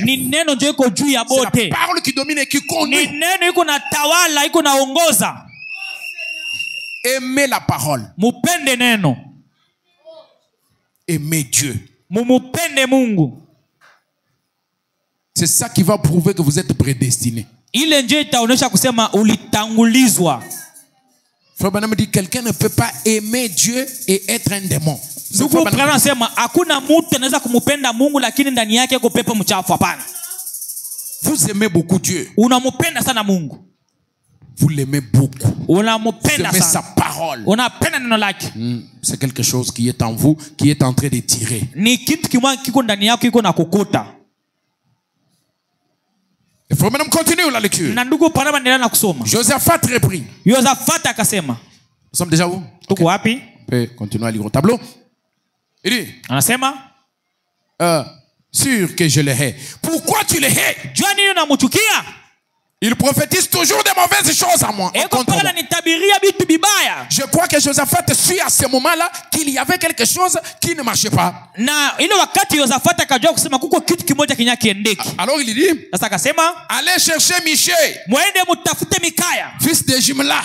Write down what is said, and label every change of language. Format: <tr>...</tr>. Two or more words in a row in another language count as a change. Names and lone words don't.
<sw>Ni neno ndio iko juu ya bote.</sw> <fr>C'est la parole qui domine et qui conduit.</fr> <sw>Ni neno iko na tawala, iko na ongoza.</sw> <fr>Aimez la parole.</fr> <sw>Mupende neno.</sw> <fr>Aimez Dieu.</fr> <sw>Mumupende Mungu.</sw> <fr>C'est ça qui va prouver que vous êtes prédestiné.</fr> <sw>Ile ndio itaonesha kusema ulitangulizwa.</sw> <fr>Frère Branham dit quelqu'un ne peut pas aimer Dieu et être un démon.</fr> <sw>Ndugu Branham anasema hakuna mtu anaweza kumupenda Mungu lakini ndani yake yuko pepo mchafu, hapana.</sw> <fr>Vous aimez beaucoup Dieu.</fr> <sw>Unamupenda sana Mungu.</sw> <fr>Vous l'aimez beaucoup.</fr> <sw>Unamupenda sana.</sw> <fr>Sa parole.</fr> <sw>Unapenda neno lake.</sw> <fr>C'est quelque chose qui est en vous, qui est en train de tirer.</fr> <sw>Ni kitu kimoja kiko ndani yako kiko na kukuta.</sw> <fr>Il faut maintenant continuer la lecture.</fr> <sw>Na ndugu Branham anaendelea na kusoma.</sw> <fr>Josaphat reprit.</fr> <sw>Josaphat akasema.</sw> <fr>Nous sommes déjà où?</fr> <sw>Tuko wapi?</sw> <fr>On peut continuer à lire au tableau. Il dit.</fr> <sw>Anasema.</sw> <fr>Sûr que je le hais. Pourquoi tu le hais?</fr> <sw>Jua nini unamchukia?</sw> <fr>Il prophétise toujours des mauvaises choses à moi. contre moi. Je crois que Josaphat suit à ce moment-là qu'il y avait quelque chose qui ne marchait pas. Alors il dit, allez chercher Miché, fils de Jimla.</fr>